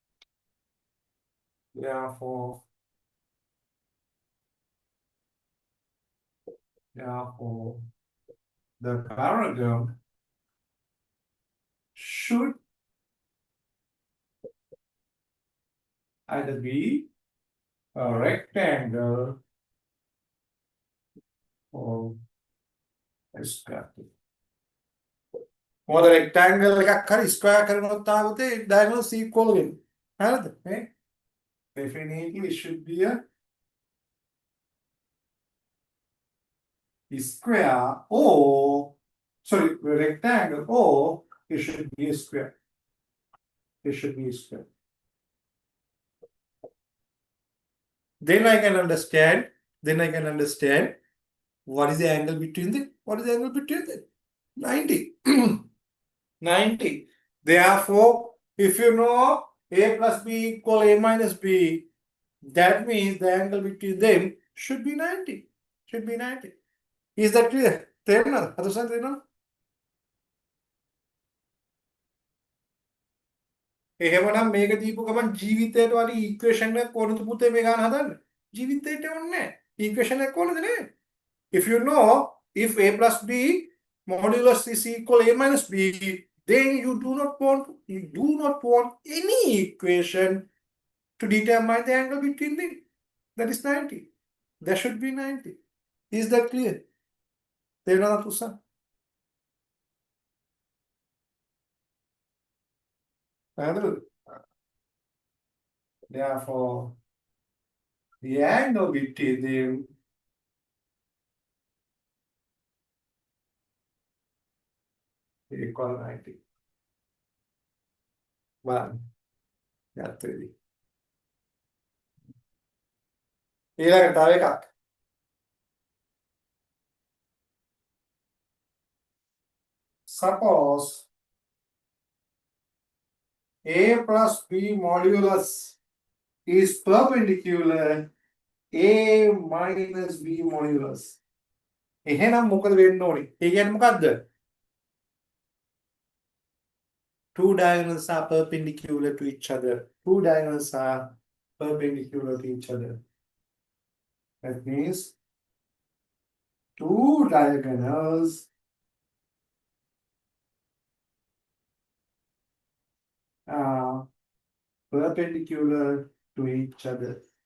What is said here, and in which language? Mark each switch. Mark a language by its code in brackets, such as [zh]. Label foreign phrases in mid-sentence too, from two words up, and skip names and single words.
[en] Therefore, the parallel should either be a rectangle or a square. [si] මොකද rectangle එකක් හරි square කරනොත් ආවොත් [en] diagonals equal [si] වෙන්නේ. හරිද? නේ? [en] Definitely it should be a square or sorry, rectangle or it should be a square. It should be a square. Then I can understand. What is the angle between them? 90. 90. Therefore, if you know A plus B equal A minus B, that means the angle between them should be 90. Is that clear? [si] තේරුණාද? අදසන් තේරුණාද? එහෙමනම් මේක දීපු ගමන් ජීවිතයට වගේ ඉක්වේෂන් එකක් ඕනද පුතේ මේ ගන්න හදන්න? ජීවිතයට ඕනේ නැහැ. ඉක්වේෂන් එකක් ඕනද නේ? [en] If you know if A plus B modulus is equal A minus B, then you do not want any equation to determine the angle between them. That is 90. That should be 90. Is that clear? [si] තේරුණාද තුෂාර? [en] Therefore, the angle between them equal 90. One. That's it. [si] ඊළඟට තව එකක්. [en] Suppose A plus B modulus is perpendicular A minus B modulus. [si] එහෙනම් මොකද වෙන්න ඕනේ? ඒ කියන්නේ මොකද්ද? [en] Two diagonals are perpendicular to each other. Two diagonals are perpendicular to each other. That means two diagonals are perpendicular to each other.